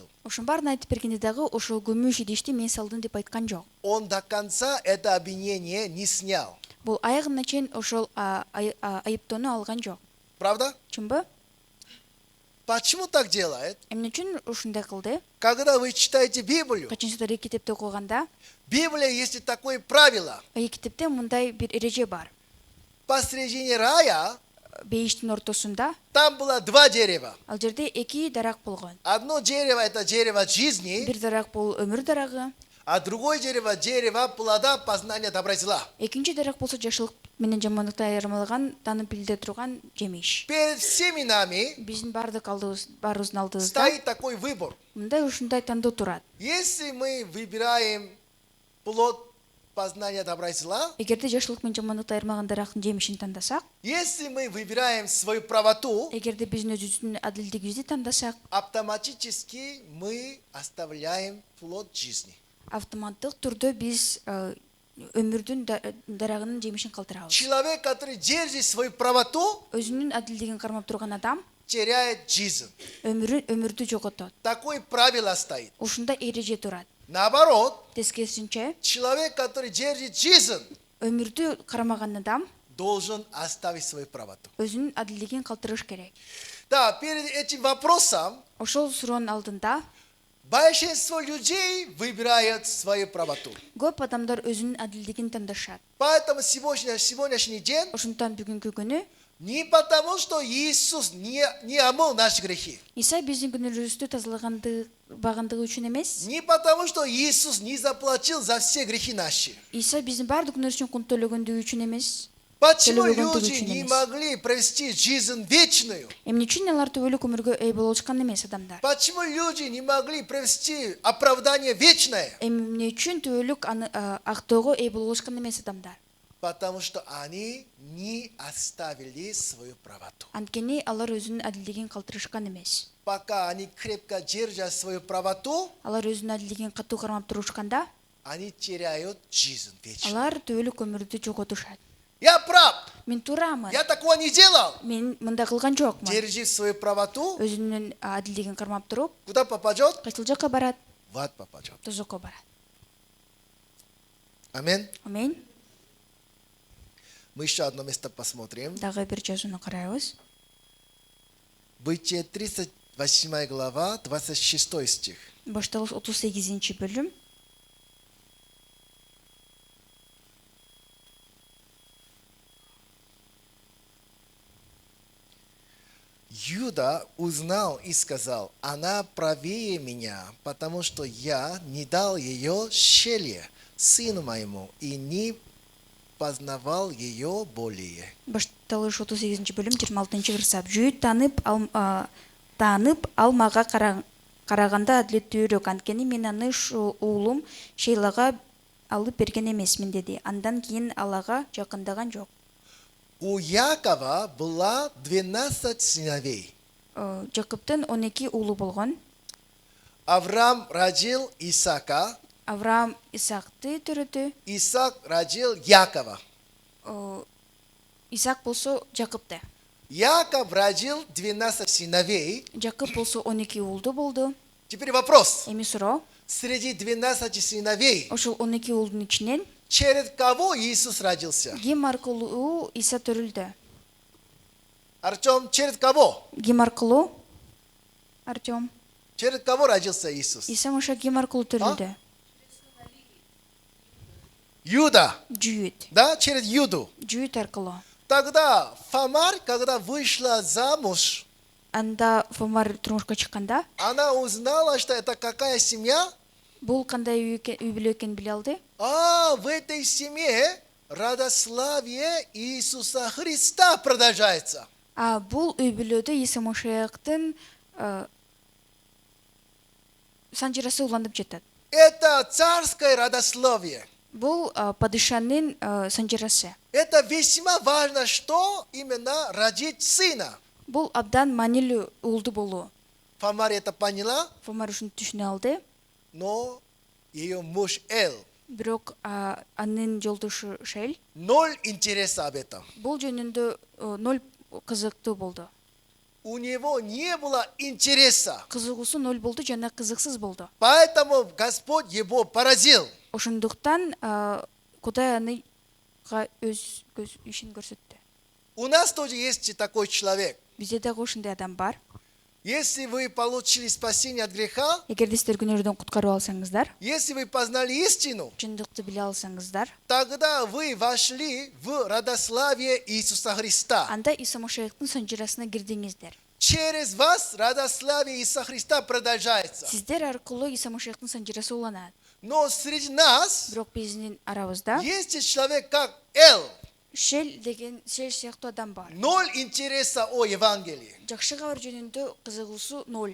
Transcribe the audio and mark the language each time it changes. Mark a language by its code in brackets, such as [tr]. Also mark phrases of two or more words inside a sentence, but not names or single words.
[ky] ошон баарын айтып бергенде дагы ошол күмүш идишти мен салдым деп айткан жок. [ru] Он до конца это обвинение не снял. [ky] Бул аягына чейин ошол айыптоону алган жок. [ru] Правда? [ky] Чынбы? [ru] Почему так делает? [ky] Эмне үчүн ушундай кылды? [ru] Когда вы читаете Библию, [ky] Качан силер эки китепти окуганда, [ru] в Библии есть такое правило. [ky] эки китепте мындай бир эреже бар. [ru] Посредине рая [ky] Бейиштин ортосунда [ru] там было два дерева. [ky] ал жерде эки дарак болгон. [ru] Одно дерево это дерево жизни, [ky] Бир дарак бул өмүр дарагы, [ru] а другое дерево плода познания добра и зла. [ky] экинчи дарак болсо жакшылык менен жамандыкты айырмалаган, таанып билде турган жемиш. [ru] Перед всеми нами [ky] Биздин баарыбыздын алдыбызда [ru] стоит такой выбор. [ky] мындай ушундай тандоо турат. [ru] Если мы выбираем плод познания добра и зла, [ky] Эгерде жакшылык менен жамандыкты айырмаган дарактын жемишин тандасак, [ru] если мы выбираем свою правоту, [ky] эгерде биздин өзүбүздүн адилдигибизди тандасак, [ru] автоматически мы оставляем плод жизни. [ky] автоматтык түрдө биз өмүрдүн дарагынын жемишин калтырабыз. [ru] Человек, который держит свою правоту, [ky] Өзүнүн адилдигин кармап турган адам [ru] теряет жизнь. [ky] өмүрдү жоготот. [ru] Такое правило стоит. [ky] Ушундай эреже турат. [ru] Наоборот, [ky] Тескерисинче, [ru] человек, который держит жизнь, [ky] өмүрдү кармаган адам [ru] должен оставить свою правоту. [ky] өзүнүн адилдигин калтырыш керек. [ru] Да, перед этим вопросом [ky] Ошол суроонун алдында [ru] большинство людей выбирают свою правоту. [ky] көп адамдар өзүнүн адилдигин тандашат. [ru] Поэтому сегодняшний день [ky] Ошондон бүгүнкү күнү [ru] не потому, что Иисус не омыл наши грехи. [ky] Иса биздин күнөөбүздү тазалагандыгы үчүн эмес. [ru] Не потому, что Иисус не заплатил за все грехи наши. [ky] Иса биздин баардык күнөөбүз үчүн кунт төлөгөндүгү үчүн эмес. [ru] Почему [ky] Төлөгөндүгү [ru] люди [ky] үчүн [ru] не [ky] эмес. [ru] могли провести жизнь вечную? [ky] Эмне үчүн алар түбөлүк өмүргө ээ боло алышкан эмес адамдар? [ru] Почему люди не могли провести оправдание вечное? [ky] Эмне үчүн түбөлүк актоого ээ боло алышкан эмес адамдар? [ru] Потому что они не оставили свою правоту. [ky] Анткени алар өзүнүн адилдигин калтырышкан эмес. [ru] Пока они крепко держат свою правоту, [ky] Алар өзүнүн адилдигин катуу кармап турушканда, [ru] они теряют жизнь вечную. [ky] алар түбөлүк өмүрдү жоготушат. [ru] Я прав. [ky] Мен туурамын. [ru] Я такого не делал. [ky] Мен мындай кылган жокмун. [ru] Держи свою правоту. [ky] Өзүнүн адилдигин кармап туруп, [ru] Куда попадет? [ky] кайсыл жакка барат? [ru] В ад попадет. [ky] Тозокко барат. [ru] Аминь. [ky] Амин. [ru] Мы еще одно место посмотрим. [ky] Дагы бир жазууну карайбыз. [ru] Бытие 38 глава, 26 стих. [ky] Башталыш 38 бөлүм. [ru] Юда узнал и сказал: она правее меня, потому что я не дал ее Шеле, сыну моему, и не познавал ее более. [ky] Башталыш 38 бөлүм 26 кырсап. Жүйүт таанып ал мага караганда адилеттүүрөөк, анткени мен аны уулум Шейлага алып берген эмесмин деди. Андан кийин алага жакындаган жок. [ru] У Якова было 12 сыновей. [ky] Жакыптын 12 уулу болгон. [ru] Авраам родил Исаака, [ky] Авраам Исаакты төрөдү. [ru] Исаак родил Якова. [ky] Исаак болсо Жакыпты. [ru] Яков родил 12 сыновей. [ky] Жакып болсо 12 уулду болду. [ru] Теперь вопрос. [ky] Эми суроо, [ru] Среди 12 сыновей, [ky] ошол 12 уулдун ичинен [ru] через кого Иисус родился? [ky] ким аркылуу Иса төрүлдү? [ru] Артем, через кого? [ky] Ким аркылуу? [ru] Артем. Через кого родился Иисус? [ky] Иса Маша ким аркылуу төрүлдү? [ru] Юда, [ky] жүйүт [ru] да, через Юду. [ky] аркылуу. [ru] Тогда Фамар, когда вышла замуж, [ky] Анда Фомар турмушка чыкканда [ru] она узнала, что это какая семья. [ky] бул кандай үй бүлө экенин биле алды. [ru] В этой семье родословие Иисуса Христа продолжается. [ky] Бул үй бүлөдө Иса Машаяктын санжырасы уланып жатат. [ru] Это царское родословие. [ky] Бул падышанын санжырасы. [ru] Это весьма важно, что именно родить сына. [ky] Бул абдан маанилүү уулду болуу. [ru] Фамар это поняла, [ky] Фомар ушуну түшүнө алды. [ru] но ее муж Эл. [ky] Бирок анын жолдошу Шел [ru] Ноль интереса об этом. [ky] бул жөнүндө ноль кызыктуу болду. [ru] У него не было интереса. [ky] Кызыгуусу ноль болду жана кызыксыз болду. [ru] Поэтому Господь его поразил. [ky] Ошондуктан Кудай аны өз ишин көрсөттү. [ru] У нас тоже есть такой человек. [ky] Бизде дагы ушундай адам бар. [ru] Если вы получили спасение от греха, [ky] Эгерде сиздер күнөөрдөн куткарып алсаңыздар, [ru] если вы познали истину, [ky] чындыкты биле алсаңыздар, [ru] тогда вы вошли в родословие Иисуса Христа. [ky] анда Иса Машаяктын санжырасына кирдиңиздер. [ru] Через вас родословие Иисуса Христа продолжается. [ky] Сиздер аркылуу Иса Машаяктын санжырасы уланат. [ru] Но среди нас [ky] Бирок биздин арабызда [ru] есть человек, как Эл. [ky] Шел сыяктуу адам бар. [ru] Ноль интереса о Евангелии. [ky] Жакшы кабар жөнүндө кызыгуусу ноль.